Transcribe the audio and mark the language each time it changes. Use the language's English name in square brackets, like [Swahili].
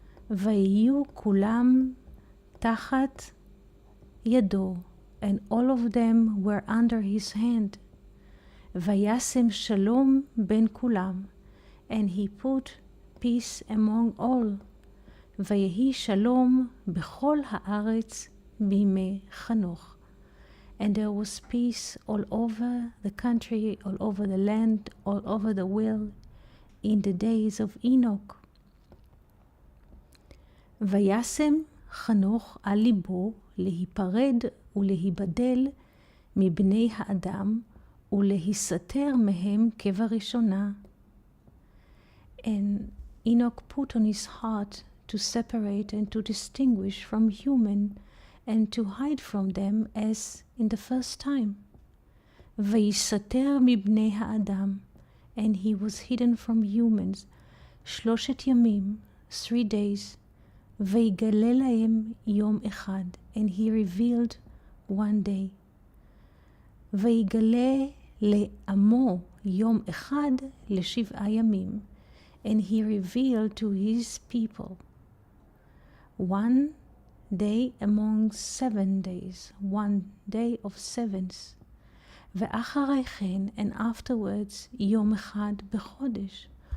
[Hebrew] ויהיו כולם תחת ידו, [English] and all of them were under his hand. [Hebrew] וישם שלום בין כולם, [English] and he put peace among all. [Hebrew] ויהי שלום בכל הארץ בימי חנוך. [English] And there was peace all over the country, all over the land, all over the world in the days of Enoch. [Hebrew] וישם חנוך על ליבו להיפרד ולהיבדל מבני האדם ולהיסתר מהם כבראשונה. [English] And Enoch put on his heart to separate and to distinguish from human and to hide from them as in the first time. [Hebrew] ויסתר מבני האדם, [English] and he was hidden from humans [Hebrew] 3 ימים, [English] 3 days. [Hebrew] ויגלה להם יום אחד, [English] and he revealed one day. [Hebrew] ויגלה לעמו יום אחד ל7 ימים, [English] and he revealed to his people 1 day among 7 days, 1 day of sevens. [Hebrew] ואחרי כן, [English] and afterwards, [Hebrew] יום אחד בחודש,